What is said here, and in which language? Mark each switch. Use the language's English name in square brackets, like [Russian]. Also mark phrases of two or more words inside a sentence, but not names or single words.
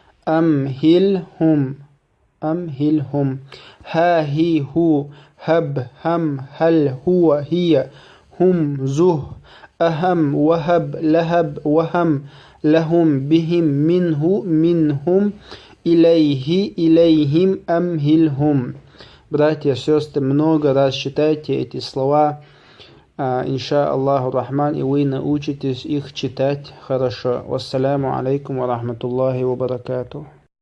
[Arabic] ها هي هو هب هم هل هو هي هم زه أهم وهب لهب وهم لهم بهم منهم إليهم أمهلهم. [Russian] Братья, сестры, много раз читайте эти слова, [Arabic] إن شاء الله الرحمن, [Russian] и вы научитесь их читать хорошо. [Arabic] والسلام عليكم ورحمة الله وبركاته.